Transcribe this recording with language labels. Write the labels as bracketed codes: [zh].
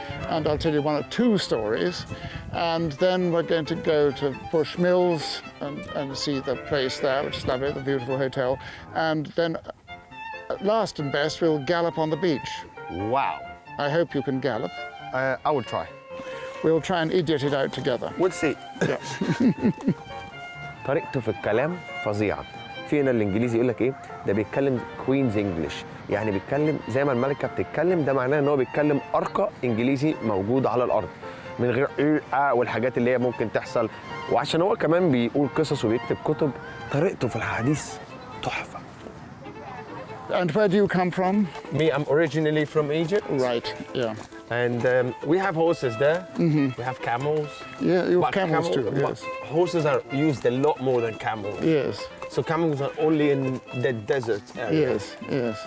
[en] And I'll tell you one or two stories. And then we're going to go to Bush Mills and see the place there, which is lovely, the beautiful hotel. And then, last and best, we'll gallop on the beach. Wow. I hope you can gallop. I will try. We'll try and idiot it out together. We'll see. Yeah. [ar] طريقته في الكلام فظيعة. في هنا الانجليزي يقول لك ايه؟ ده بيتكلم كوينز انجلش، يعني بيتكلم زي ما الملكة بتتكلم، ده معناه ان هو بيتكلم ارقى انجليزي موجود على الارض، من غير والحاجات اللي هي ممكن تحصل، وعشان هو كمان بيقول قصص وبيكتب كتب، طريقته في الحديث تحفة. [en] And where do you come from? Me, I'm originally from Egypt. Right, yeah. And we have horses there. We have camels. Yeah, you have But camels too, but yes. Horses are used a lot more than camels. Yes, So camels are only in the desert area. yes, yes.